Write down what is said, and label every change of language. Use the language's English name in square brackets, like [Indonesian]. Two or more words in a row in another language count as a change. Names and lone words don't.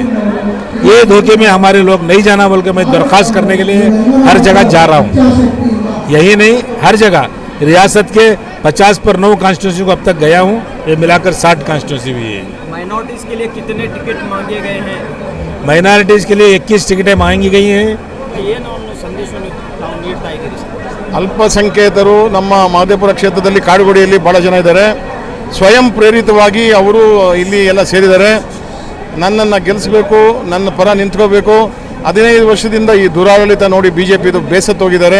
[Hindi] ये धोखे में हमारे लोग नहीं जाना, बल्कि मैं दरख्वास्त करने के लिए हर जगह जा रहा हूँ। यही नहीं, हर जगह रियासत के 50 पर 9 कॉन्स्टिट्यूंसी को अब तक गया हूँ, ये मिलाकर 60 कॉन्स्टिट्यूंसी भी है। माइनॉरिटीज के लिए कितने टिकट मांगे गए हैं? माइनॉरिटीज़ के लिए 21 टिकटें मांगी गई हैं। [Kannada] ಏನು ಸಂದೇಶವನ್ನು ನಾವು ನೀಡ್ತಾ ಇದ್ದೀರಿ ಸರ್? ಅಲ್ಪಸಂಖ್ಯಾತರು ನಮ್ಮ ಮಹದೇವಪುರ ಕ್ಷೇತ್ರದಲ್ಲಿ ಕಾಡುಗೋಡಿಯಲ್ಲಿ ಭಾಳ ಜನ ಇದ್ದಾರೆ. ಸ್ವಯಂ ಪ್ರೇರಿತವಾಗಿ ಅವರು ಇಲ್ಲಿ ಎಲ್ಲ ಸೇರಿದ್ದಾರೆ. ನನ್ನನ್ನು ಗೆಲ್ಲಿಸಬೇಕು, ನನ್ನ ಪರ ನಿಂತ್ಕೋಬೇಕು. 15 ವರ್ಷದಿಂದ ಈ ದುರಾಡಳಿತ ನೋಡಿ BJPದು ಬೇಸತ್ತೋಗಿದ್ದಾರೆ.